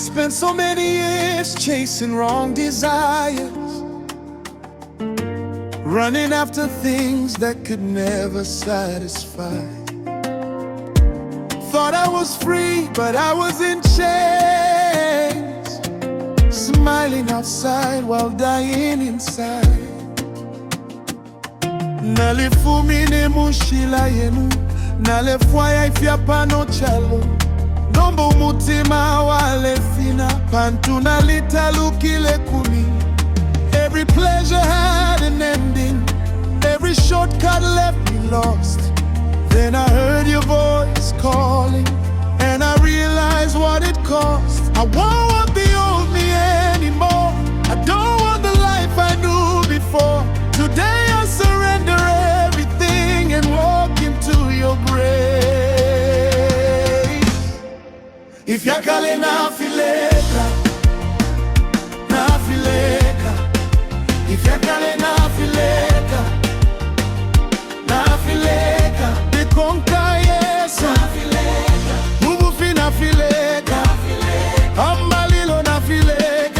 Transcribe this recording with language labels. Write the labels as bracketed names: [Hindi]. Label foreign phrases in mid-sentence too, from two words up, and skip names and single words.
[English] Spent so many years chasing wrong desires, running after things that could never satisfy. Thought I was free, but I was in chains, smiling outside while dying inside. [Bemba] Nalifumine mushila yenu, nalefwaya ifyapano chalo. Nombo umutima wale fina, pantuna litalukile kumi. [English] Every pleasure had an ending, every shortcut left me lost. Then I heard your voice calling, and I realized what it cost. I won't want the old me anymore, I don't want the life I knew before. Today I surrender everything and walk into your grace. [Bemba] Ifyakale Nafileka, Nafileka. Ifyakale Nafileka, Nafileka. Ndekonka Yesu, Nafileka. Mubufi Nafileka, Ambalilo Nafileka.